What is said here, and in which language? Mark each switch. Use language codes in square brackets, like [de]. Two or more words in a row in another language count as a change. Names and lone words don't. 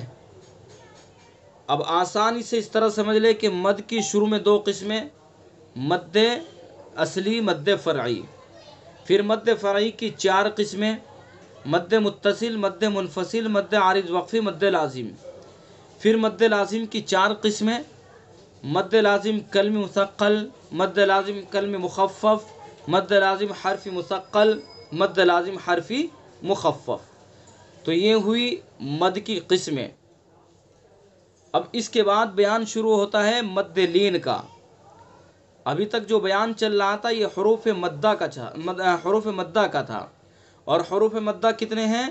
[ur] اب آسانی سے اس طرح سمجھ لے کہ مد کی شروع میں دو قسمیں: مد اصلی، مد فرعی۔ پھر مد فرعی کی چار قسمیں: مد متصل، مد منفصل، مد عارض وقفی، مد لازم۔ پھر مد لازم کی چار قسمیں: مد لازم کلمی مثقل، مد لازم کلمی مخفف، مد لازم حرفی مثقل، مد لازم حرفی مخفف۔ تو یہ ہوئی مد کی قسمیں۔ اب اس کے بعد بیان شروع ہوتا ہے مد لین کا۔ ابھی تک جو بیان چل رہا تھا یہ حروف مدہ کا تھا، اور حروف مدہ کتنے ہیں؟